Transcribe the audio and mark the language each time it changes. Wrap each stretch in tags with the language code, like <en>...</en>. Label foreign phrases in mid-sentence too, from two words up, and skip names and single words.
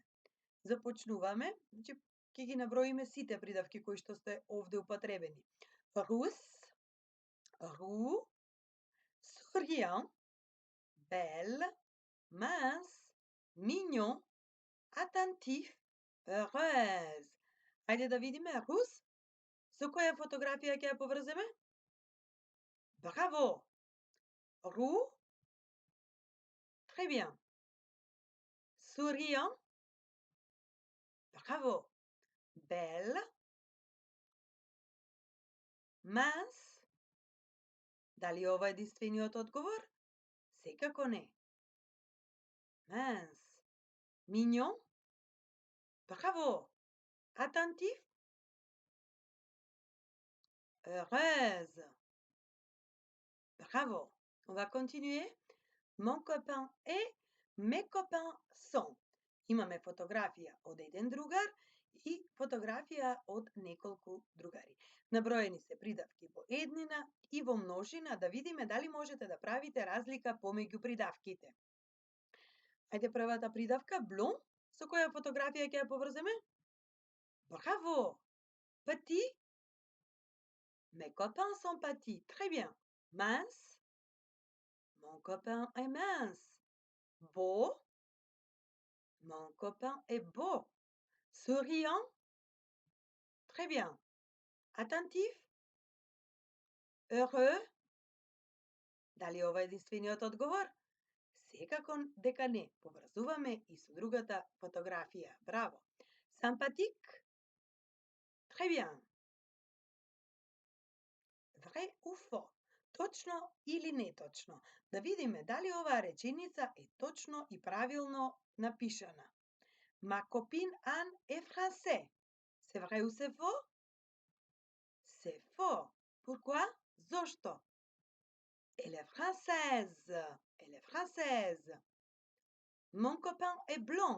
<mk>Започнуваме, значи ќе ги наброиме сите придавки кои што се овде употребени. Рус, ру,</mk> <fr>souriant, belle, mince, mignon, attentif, heureuse.</fr> <mk>Хајде да видиме рус. Со која фотографија ќе ја поврземе? Браво! Ру.</mk> <fr>Très bien. Souriant. Bravo. Belle. Mince.</fr> <mk>Дали ова е единствениот одговор? Секако не.</mk> <fr>Mince. Mignon. Bravo. Attentif. Heureuse. Bravo. On va continuer. Mon copain est, mes copains sont.</fr> <mk>Имаме фотографија од еден другар и фотографија од неколку другари. Наброени се придавки во еднина и во множина, да видиме дали можете да правите разлика помеѓу придавките. Ајде првата придавка, блон, со која фотографија ќе ја поврземе? Браво!</mk> <fr>Petit. Mes copains sont petits. Très bien. Mince. Mon copain est mince. Beau. Mon copain est beau. Souriant. Très bien. Attentif. Heureux.</fr> <mk>Дали ова е единствениот одговор? Секако дека не. Поврзуваме и со другата фотографија. Браво.</mk> <fr>Sympathique. Très bien. Vrai ou faux?</fr> <mk>Точно или неточно? Да видиме дали оваа реченица е точно и правилно напишана.</mk> <fr>Ma copine Anne est français. C'est vrai ou c'est faux? C'est faux. Pourquoi? Зошто? Elle est française. Elle est française. Mon copain est blond.</fr>